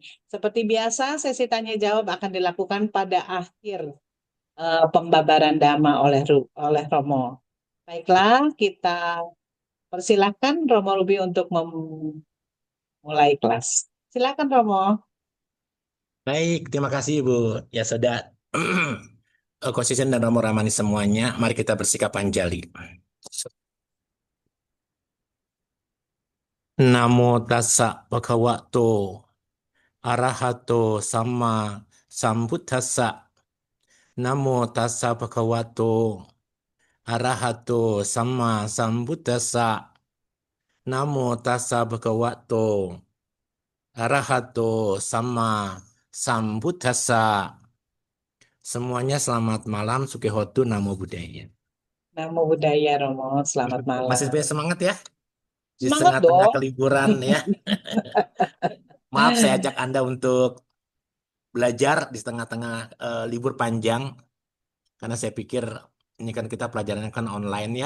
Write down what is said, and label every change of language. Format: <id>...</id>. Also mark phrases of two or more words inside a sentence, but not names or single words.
<id>Seperti biasa, sesi tanya jawab akan dilakukan pada akhir pembabaran dhamma oleh Romo. Baiklah, kita persilahkan Romo Ruby untuk memulai kelas. Silakan Romo. Baik, terima kasih Ibu. Ya sudah, konsisten dan Romo Ramani semuanya. Mari kita bersikap anjali.</id> <pi>Namo tassa bhagavato arahato sama sambuddhassa. Namo tassa bhagavato arahato sama sambuddhassa. Namo tassa bhagavato arahato sama sambuddhassa.</pi> <id>Semuanya selamat malam,</id> <pi>Sukihotu, Namo Buddhaya. Namo Buddhaya Romo. Selamat</pi> <id>Masih malam. punya semangat ya di Semangat tengah-tengah dong. keliburan ya. Maaf saya ajak Anda untuk belajar di tengah-tengah libur panjang karena saya pikir ini kan kita pelajarannya kan online ya.</id>